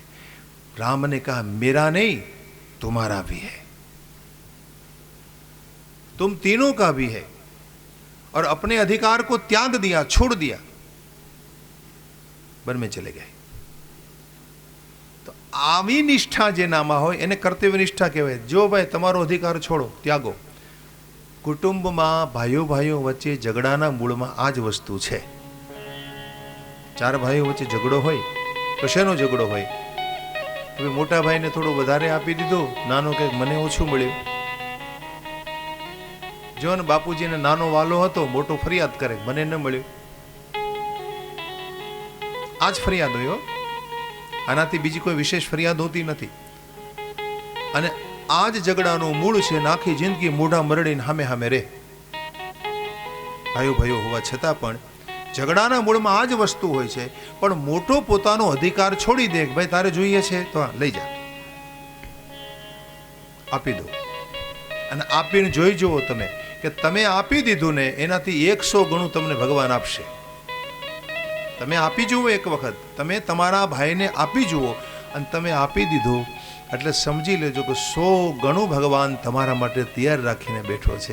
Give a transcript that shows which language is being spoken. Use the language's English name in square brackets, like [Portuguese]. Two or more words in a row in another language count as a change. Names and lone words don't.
[Hindi] राम ने कहा मेरा नहीं तुम्हारा भी है, तुम तीनों का भी है। और अपने अधिकार को त्याग दिया, छोड़ दिया, वन में चले गए। [Gujarati] તો આવી નિષ્ઠા જેનામા હોય એને કર્તવ્ય નિષ્ઠા કહેવાય। જો ભાઈ તમારો અધિકાર છોડો, ત્યાગો। કુટુંબમાં ભાઈઓ ભાઈઓ વચ્ચે ઝઘડાના મૂળમાં આ જ વસ્તુ છે। ચાર ભાઈઓ વચ્ચે ઝઘડો હોય તો શેનો ઝઘડો હોય? તો મોટા ભાઈ ને થોડો વધારે આપી દીધો, નાનો કે મને ઓછું મળ્યું। જો ને બાપૂજી ને નાનો વાલો હતો, મોટો ફરિયાદ કરે મને ન મળ્યું। આજ ફરિયાદ હોય હો, આનાથી બીજી કોઈ વિશેષ ફરિયાદ હોતી નથી। અને આજ ઝઘડાનો મૂળ છે, આખી જિંદગી મોઢા મરડીને હામે હામે રે। ભાઈઓ ભાઈઓ હોવા છતાં પણ ઝઘડાના મૂળમાં આ જ વસ્તુ હોય છે। પણ મોટો પોતાનો અધિકાર છોડી દે, ભાઈ તારે જોઈએ છે તો લઈ જા, આપી દો। અને આપીને જોઈ જુઓ તમે કે તમે આપી દીધું ને એનાથી 100 ગણું તમને ભગવાન આપશે। તમે આપી જુઓ એક વખત, તમે તમારા ભાઈને આપી જુઓ અને તમે આપી દીધું એટલે સમજી લેજો કે 100 ગણું ભગવાન તમારા માટે તૈયાર રાખીને બેઠો છે।